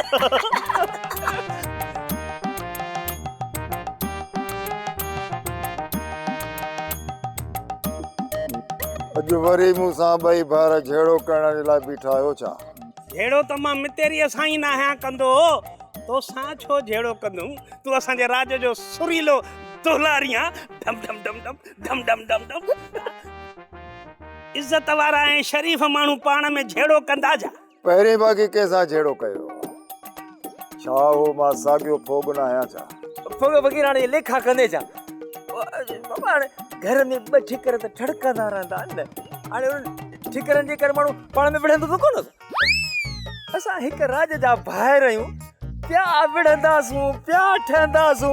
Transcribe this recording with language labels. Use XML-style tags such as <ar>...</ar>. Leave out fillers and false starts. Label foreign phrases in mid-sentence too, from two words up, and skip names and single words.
<sd>अॼु वरी मूंसां ॿई भार झेड़ो करण जे लाइ बीठा आहियो छा झेड़ो त मां मितेरीअ सां ई न आहियां कंदो तोसां छो झेड़ो कंदुमि तूं असांजे राज जो सुरीलो दुलारी आहे डम डम डम डम डम डम डम डम इज़त वारा ऐं शरीफ़ माण्हू पाण में झेड़ो कंदा जा पहिरीं बाक़ी कंहिंसां झेड़ो कयो छा हो मां साॻियो फोग न आहियां छा फोग फ़कीर हाणे लेखा कंदे छा बाबा हाणे घर में ॿ ठिकर त ठड़कंदा रहंदा आहिनि हाणे उन्हनि ठिकरनि जे करे माण्हू पाण में विढ़ंदो त कोन असां हिकु राज जा ॿाहिरि आहियूं पिया विढ़ंदासूं पिया ठहंदासूं</sd>